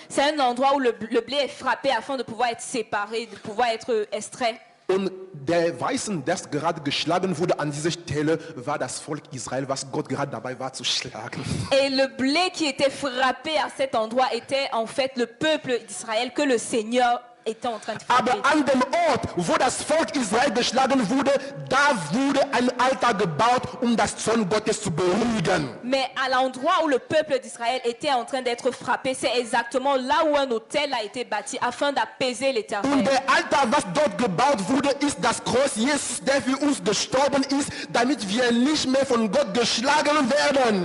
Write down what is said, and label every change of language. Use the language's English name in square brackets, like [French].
[French] C'est un endroit où le blé est frappé afin de pouvoir être séparé, de pouvoir être extrait. [German] Und der Weißen, das gerade geschlagen wurde an dieser Stelle, war das Volk Israel, was Gott gerade dabei war zu schlagen. [French] Et le blé qui était frappé à cet endroit était en fait le peuple d'Israël que le Seigneur était en train de frapper. [German] Aber an dem Ort, wo das Volk Israel geschlagen wurde, da wurde ein Altar gebaut, das Zorn Gottes zu beruhigen. [French] Mais à l'endroit où le peuple d'Israël était en train d'être frappé, c'est exactement là où un autel a été bâti afin d'apaiser [German] Und [French] l'Éternel. [German] der Altar, was dort gebaut wurde, ist das Kreuz Jesus, der für uns gestorben ist, damit wir nicht mehr von Gott geschlagen werden.